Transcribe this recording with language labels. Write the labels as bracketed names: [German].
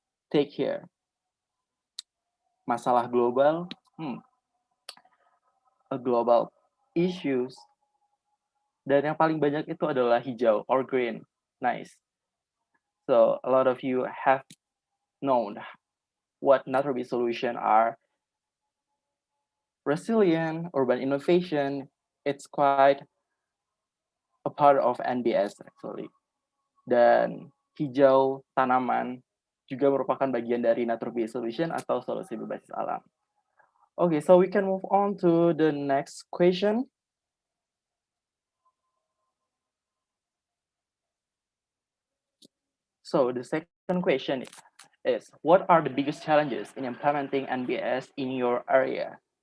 [English] Take here, [Indonesian] masalah global, [English] a global issues, [Indonesian] dan yang paling banyak itu adalah hijau [English] or green. Nice. So a lot of you have known what natural-based solution are. Resilient, urban innovation, it's quite a part of NBS actually. [Indonesian] Dan hijau tanaman juga merupakan bagian dari natural-based solution atau solusi berbasis alam. [English] Okay, so we can move on to the next question. So the second question is, what are the biggest challenges in implementing NBS in your area?